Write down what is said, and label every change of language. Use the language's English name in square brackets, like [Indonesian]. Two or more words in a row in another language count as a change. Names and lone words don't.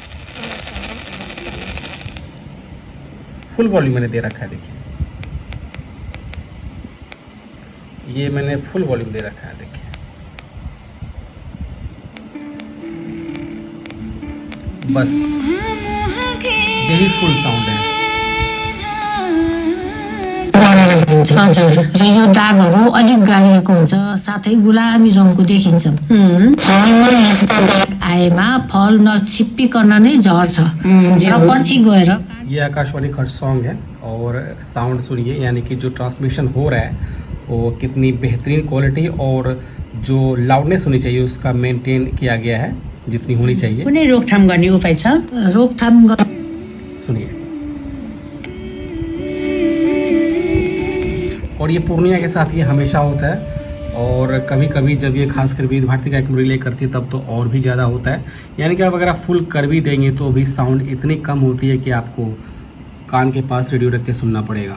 [English] full volume [Hindi] मैंने दे रखा है, देखिए ये मैंने [English] full volume [Hindi] दे रखा है, देखिए बस यही [English] full sound [Hindi] है। [Nepali] हजुर, र यो दागहरू अलिक गाडिएको हुन्छ, साथै गुलाबी रङको देखिन्छ। आएमा फल नछिप्पिकन नै झर्छ र पछि गएर। [Hindi] ये आकाशवाणी खरसोंग है और साउंड सुनिए, यानी कि जो ट्रांसमिशन हो रहा है वो कितनी बेहतरीन क्वालिटी और जो लाउडनेस होनी चाहिए उसका मेंटेन किया गया है जितनी होनी चाहिए। [Nepali] कुनै रोकथाम गर्ने उपाय छ? रोकथाम [Hindi] सुनिए। और ये पूर्णिया के साथ ये हमेशा होता है, और कभी कभी जब ये खासकर विविध भारती कार्यक्रम रिले करती है तब तो और भी ज़्यादा होता है। यानी कि आप अगर आप फुल कर भी देंगे तो भी साउंड इतनी कम होती है कि आपको कान के पास रेडियो रख के सुनना पड़ेगा।